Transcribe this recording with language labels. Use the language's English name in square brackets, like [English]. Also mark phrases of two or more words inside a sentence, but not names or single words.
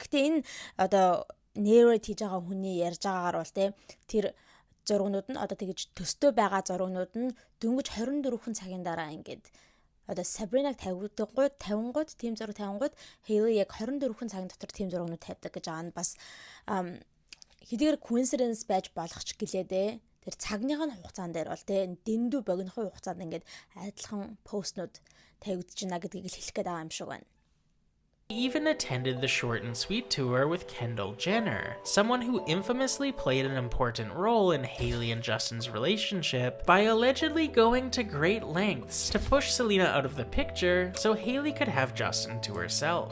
[Mongolian] Гэтэ энэ одоо narrate хийж байгаа хүний ярьж байгаагаар бол тэр зургууд нь одоо тэгэж төстэй байгаа зургууд нь дөнгөж 24 цагийн дараа ингээд одоо Sabrina-г тавингууд тийм зураг тавингууд Hailey яг 24 цагийн дотор тийм зургууд тавьдаг гэж байгаа нь бас хэдийгээр coincidence байж болох ч гэлээ тэр цагныхын хугацаан дээр бол дэндүү богинохын хугацаанд ингээд адилхан постнууд тавигдж байна гэдгийг хэлэх гээд байгаа юм шиг байна. [English] He even attended the short and sweet tour with Kendall Jenner, someone who infamously played an important role in Hailey and Justin's relationship by allegedly going to great lengths to push Selena out of the picture so Hailey could have Justin to herself.